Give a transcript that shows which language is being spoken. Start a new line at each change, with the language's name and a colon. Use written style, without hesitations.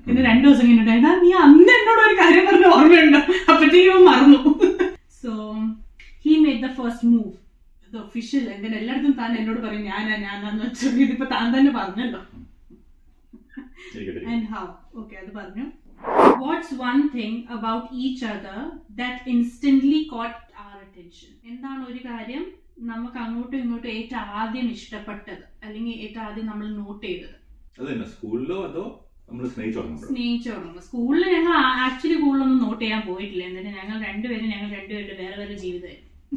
Malayalam: പിന്നെ 2 ദിവസം കഴിഞ്ഞിട്ടാ നീ അന്ന് എന്നോട് ഒരു കാര്യം പറഞ്ഞ ഓർമ്മയുണ്ടോ, അപ്പഴത്തേക്കും മറന്നു.
English: so he made the first move,
Malayalam: ഇത് ഒഫീഷ്യൽ. എങ്ങനെ എല്ലായിടത്തും താൻ എന്നോട് പറയും ഞാനാന്ന് വെച്ചോണ്ട് ഇതിപ്പോ താൻ തന്നെ പറഞ്ഞല്ലോ.
English: And how? Okay,
Malayalam: അത് പറഞ്ഞു.
English: What's one thing about each other that instantly caught our attention?
Malayalam: എന്താണ് ഒരു കാര്യം നമുക്ക് അങ്ങോട്ടും ഇങ്ങോട്ടും ഏറ്റവും ആദ്യം ഇഷ്ടപ്പെട്ടത് അല്ലെങ്കിൽ ഏറ്റവും ആദ്യം നമ്മൾ നോട്ട് ചെയ്തത്? അതന്നെ, സ്കൂളിലോ അതോ നമ്മൾ സ്നേഹിച്ചോളൂ. സ്കൂളിൽ ഞങ്ങൾ ആക്ച്വലി കൂടുതലൊന്നും നോട്ട് ചെയ്യാൻ പോയിട്ടില്ല. എന്നിട്ട് ഞങ്ങൾ രണ്ടുപേരും വേറെ വേറെ ജീവിതമായിരുന്നു.